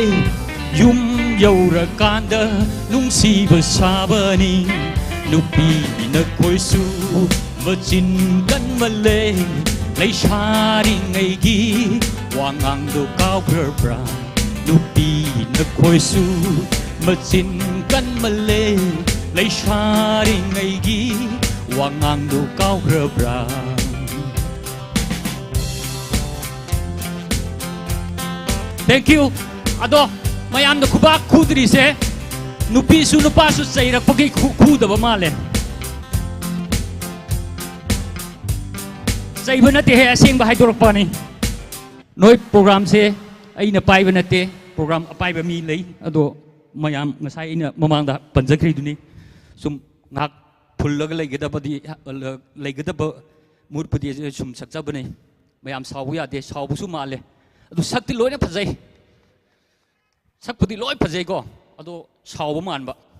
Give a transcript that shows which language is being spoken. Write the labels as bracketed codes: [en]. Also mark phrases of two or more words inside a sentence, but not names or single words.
[mni] yum yaurakanda nungsiba sabani nupi na koisu machin kan male lay shari ngaigi wangang do kau berbra nupi na koisu machin kan male lay shari ngaigi wangang do kau berbra [en] thank you [mni] ado mayam na kubak kudri se nupi su nupa su sairak pagi kudaba male saiba nate he asing ba haidorak pa ni noi program se ai na pai ba nate program apai ba mi lei ado mayam ngasai ina mamangda panjakri duni sum ngak phullag leigedaba murpudi sum sakcha bane mayam sawu ya de sawu su male adu sakti loina phajai sakpudi loi phajai ko adu sawu manba